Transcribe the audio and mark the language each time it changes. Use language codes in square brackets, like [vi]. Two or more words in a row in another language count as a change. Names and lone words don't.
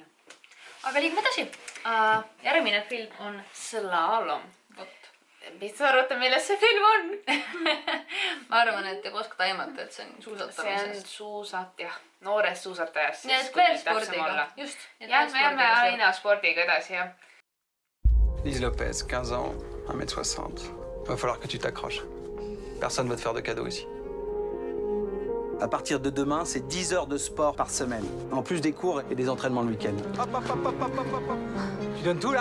[et] aga liigume edasi . järgmine film on Slalom . vot . mis sa arvate , milles see film on ? ma arvan , et te oskate aimata , et see on suusatamisest . jah , noorest suusatajast . nii et veel spordiga , just . jah , me jääme aina spordiga edasi , jah . [fr] Lise Lopez, 15 ans, 1m60. Va falloir que tu t'accroches. Personne ne va te faire de cadeaux ici. À partir de demain, c'est 10 heures de sport par semaine. En plus des cours et des entraînements le week-end. Hop, hop, hop, hop, hop, hop, hop. Tu donnes tout, là?